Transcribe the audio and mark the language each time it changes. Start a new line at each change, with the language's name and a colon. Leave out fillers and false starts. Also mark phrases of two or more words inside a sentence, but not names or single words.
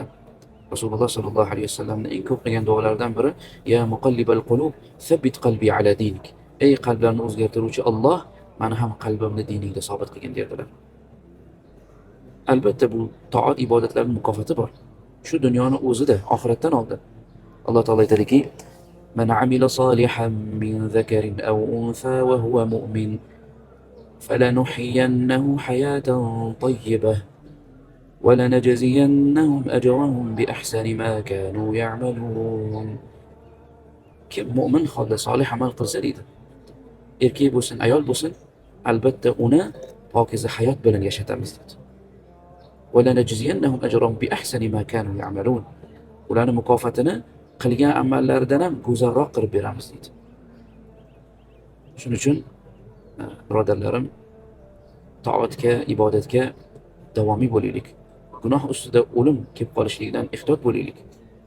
Uzbek: Rasululloh sallallohu alayhi vasallamning eng ko'p qilgan duolaridan biri,
Arabic: "يا مقلب القلوب ثبت قلبي على دينك."
Uzbek: Ey qalblarni o'zgartiruvchi Alloh, mani ham qalbimni diningda sobit qilgin derdilar. Albatta bu toat ibodatlarning mukofoti bor. Shu dunyoni o'zida, oxiratdan oldin. Alloh taolo aytadiki,
Arabic: "من عمل صالحا من ذكر أو أنثى وهو مؤمن فلنحيينه حياة طيبة ولنجزينهم أجرهم بأحسن ما كانوا يعملون."
Uzbek: Kim mu'min holda solih amal qilsa deydi, erkak bo'lsin, ayol bo'lsin, albatta uni pokiza hayot bilan yashatamiz dedi.
Arabic: ولنجزينهم أجرهم بأحسن ما كانوا يعملون.
Uzbek: Ularning mukofotini qilgan amallaridan ham go'zalroq qilib beramiz deydi. Shuning uchun birodarlarim, toatga, ibodatga davomiy bo'laylik. Gunoh ustida o'lim kelib qolishligidan ehtiyot bo'laylik.